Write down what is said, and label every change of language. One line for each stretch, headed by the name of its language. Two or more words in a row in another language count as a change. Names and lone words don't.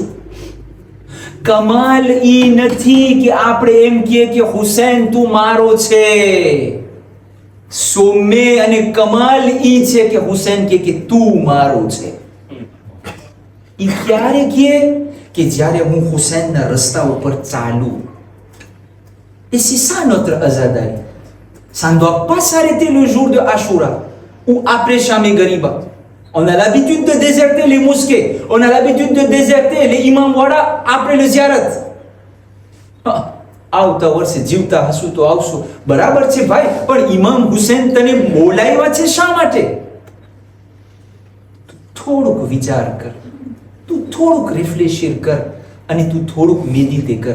Gujarati: કમાલ ઈ નથી કે આપણે એમ કહીએ કે હુસૈન તું મારો છે. સોમે અને કમાલ ઈ છે કે હુસૈન કે તું મારો છે. ઈ ક્યારે કહે? કે જ્યારે હું હુસૈનના રસ્તા ઉપર ચાલું.
French: Et c'est ça notre azadari. Ça ne doit pas s'arrêter le jour de Ashura ou après Sham-e Gariba. On a l'habitude de déserter les mosquées. On a l'habitude de déserter les imam wada après le ziyarat.
Gujarati: આવતા વર્ષે જીવતા હશું તો આવશું, બરાબર છે ભાઈ, પણ ઇમામ હુસૈન તને બોલાવ્યા છે શા માટે? થોડુંક વિચાર કર, તું થોડુંક રિફ્લેશર કર અને તું થોડુંક મેડિટે કર.